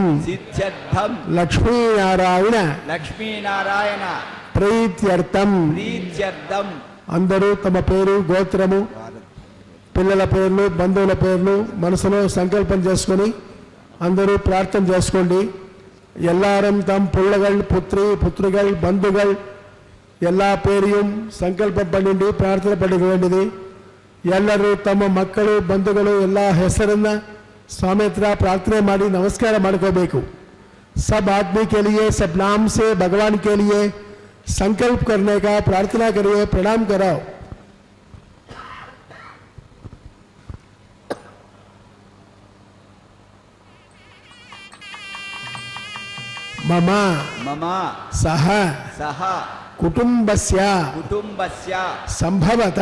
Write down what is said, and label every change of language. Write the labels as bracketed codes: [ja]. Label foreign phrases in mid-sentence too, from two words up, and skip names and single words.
[sa] సిద్ధ్యర్థం లక్ష్మీనారాయణ లక్ష్మీనారాయణ ప్రీత్యర్థం ప్రీత్యర్థం. [te] అందరూ తమ పేరు గోత్రము పిల్లల పేర్లు బంధువుల పేర్లు మనసులో సంకల్పం చేసుకొని అందరూ ప్రార్థన చేసుకోండి. [ta] எல்லாரும் தம் பிள்ளைகள் புத்திரி புத்திரிகள் பந்துகள் எல்லா பேரையும் ಸಂಕಲ್ಪ பண்ணிட்டு ಪ್ರಾರ್ಥನೆ ಪಡಿಕ வேண்டியது. [kn] ಎಲ್ಲರೂ ತಮ್ಮ ಮಕ್ಕಳು ಬಂಧುಗಳು ಎಲ್ಲ ಹೆಸರನ್ನ ಸ್ವಾಮಿ ಹತ್ರ ಪ್ರಾರ್ಥನೆ ಮಾಡಿ ನಮಸ್ಕಾರ ಮಾಡ್ಕೋಬೇಕು. [hi] सब आदमी के लिए सब नाम से भगवान के लिए संकल्प करने का प्रार्थना करिए. प्रणाम कराओ. [sa] मम मम सह सह कुटुंबस्य कुटुंबस्य संभवत